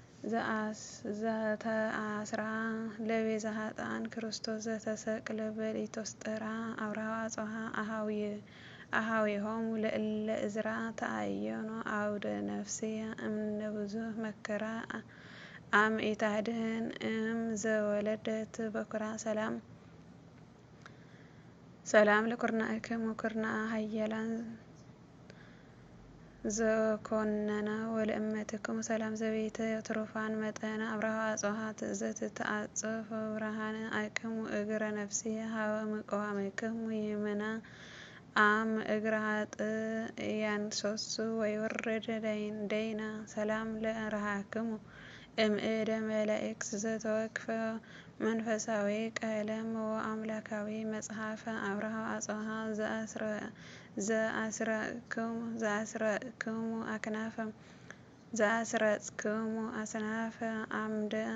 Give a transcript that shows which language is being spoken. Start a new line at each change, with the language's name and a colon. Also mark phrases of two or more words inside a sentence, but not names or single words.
Geez: ዘአስ-፣ ዘተአስራ ለቤዛ ኃጥኣን ክርስቶስ ዘተሰቅለ በሊቶስጠራ አብርሃ ወአጽብሃ አሃውየ፣ አሃዊሆሙ ለእለ እዝራ ተአየኖ አውደ ነፍስየ እምነ ብዙሕ መከራ አም ኢታድህን እም ዘወለደት በኩራ። ሰላም፣ ሰላም ለኩርናእክሙ ኩርናአ ኃያላን ዘኮነነ ወለእመትክሙ። ሰላም ዘቤተ ትሩፋን መጠነ አብርሃ ወአጽብሃ ዘትተአጽፍ ብርሃነ አቅሙ እግረ ነፍስየ ሀበ ምቅዋምክሙ ይምና አም እግረ ኃጥእ ያንሶሱ ወይወርድ ደይን-፣ ደይና። ሰላም ለረሃክሙ እምእደ መላእክት ዘተወክፈ መንፈሳዊ ቀለም ወአምላካዊ መጽሐፈ አብርሃ ወአጽብሃ ዘአስረ-፣ ዘአስረክሙ፣ ዘአስረክሙ አክናፈ፣ ዘአስረጽክሙ አስናፈ አምደ፣